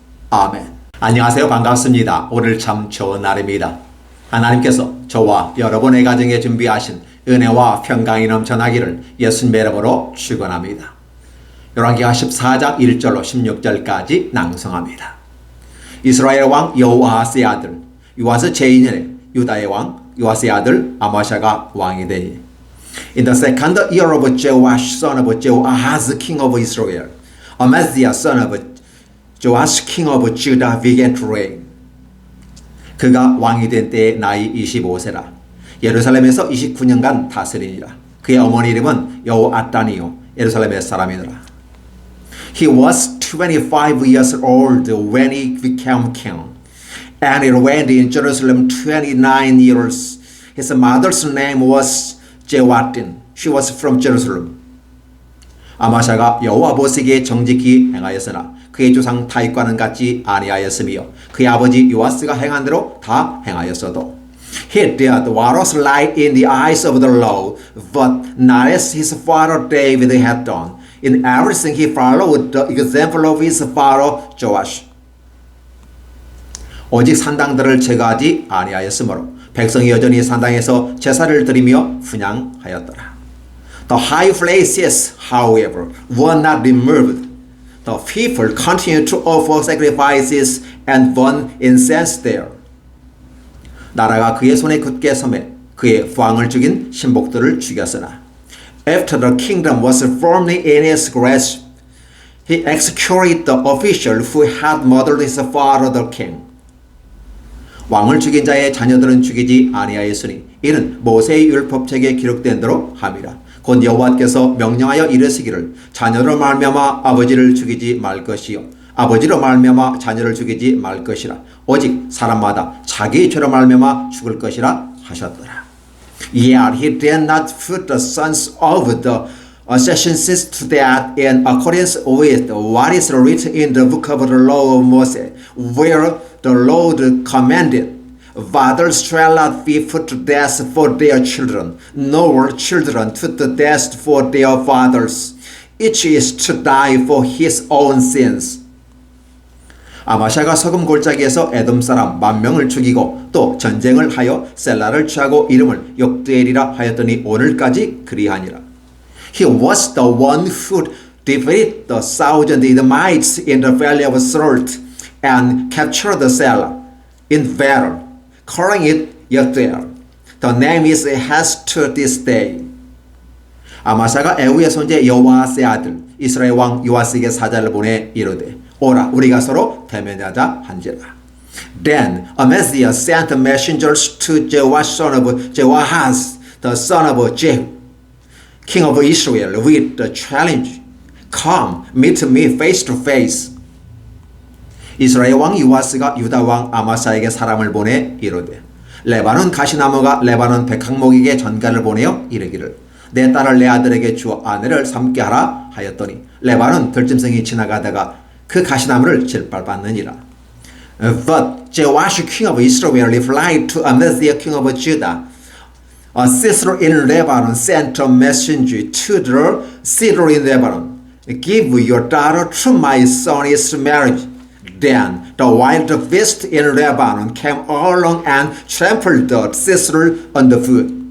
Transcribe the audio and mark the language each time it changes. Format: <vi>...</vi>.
<ko>아멘. 안녕하세요. 반갑습니다. 오늘 참 좋은 날입니다. 하나님께서 저와 여러분의 가정에 준비하신 은혜와 평강이 넘쳐나기를 예수님의 이름으로 축원합니다. 열왕기하 14장 1절로 16절까지 낭송합니다. 이스라엘 왕 여호아스의 아들 요아스 제2년에 유다의 왕 요아스의 아들 아마샤가 왕이 되니</ko> <en>In the second year of Joash son of Jehoahaz king of Israel, Amaziah son of Joash king of Judah began to reign.</en> <ko>그가 왕이 된 때에 나이 25세라. 예루살렘에서 29년간 다스리니라. 그의 어머니 이름은 여호아단이요 예루살렘의 사람이더라.</ko> <en>He was 25 years old when he became king, and he reigned in Jerusalem 29 years. His mother's name was Jehoaddin. She was from Jerusalem.</en> <ko>아마샤가 여호와 보시기에 정직히 행하였으나 그의 조상 다윗과는 같지 아니하였으며 그의 아버지 요아스가 행한 대로 다 행하였어도</ko> <en>He did what was right in the eyes of the Lord, but not as his father David had done. In everything he followed the example of his father Joash.</en> <ko>오직 산당들을 제거하지 아니하였으므로 백성이 여전히 산당에서 제사를 드리며 분향하였더라.</ko> <en>The high places, however, were not removed. The people continued to offer sacrifices and burn incense there.</en> <ko>나라가 그의 손에 굳게 섬에 그의 왕을 죽인 신복들을 죽였으나</ko> <en>After the kingdom was firmly in his grasp, he executed the official who had murdered his father the king.</en> <ko>왕을 죽인 자의 자녀들은 죽이지 아니하였으니 이는 모세의 율법책에 기록된 대로 함이라. 곧 여호와께서 명령하여 이르시기를 자녀로 말미암아 아버지를 죽이지 말 것이요 아버지로 말미암아 자녀를 죽이지 말 것이라. 오직 사람마다 자기의 죄로 말미암아 죽을 것이라 하셨더라.</ko> <en>Yet he did not put the sons of the assassins to death in accordance with what is written in the book of the law of Moses, where the Lord commanded, fathers shall not be put to death for their children, nor children put to death for their fathers. Each is to die for his own sins.</en> <ko>아마샤가 서금 골짜기에서 에돔 사람 10,000명을 죽이고 또 전쟁을 하여 셀라를 취하고 이름을 욕드엘이라 하였더니 오늘까지 그리하니라.</ko> <en>He was the one who defeated the 1,000 Edomites in the valley of Salt and captured the Selah in battle, calling it Yokdeel. The name is has to this day.</en> <ko>아마샤가 에우의 손자 여호아스의 아들 이스라엘 왕 요아스에게 사자를 보내 이르되 오라 우리가 서로 대면하자 한지라.</ko> <en>Then Amaziah sent messengers to Joash son of Jehoahaz, the son of Jehu, king of Israel, with the challenge, Come, meet me face to face.</en> <ko>이스라엘 왕 요아스가 유다 왕 아마사에게 사람을 보내 이르되 레바논 가시나무가 레바논 백항목에게 전가를 보내어 이르기를 내 딸을 내 아들에게 주어 아내를 삼게 하라 하였더니 레바논 들짐승이 지나가다가 그 가시나무를 질밟았느니라.</ko> <en>But Joash king of Israel replied to Amaziah king of Judah, a cedar in Lebanon sent a messenger to the cedar in Lebanon, give your daughter to my son's marriage. Then the wild beast in Lebanon came along and trampled the cedar underfoot.</en>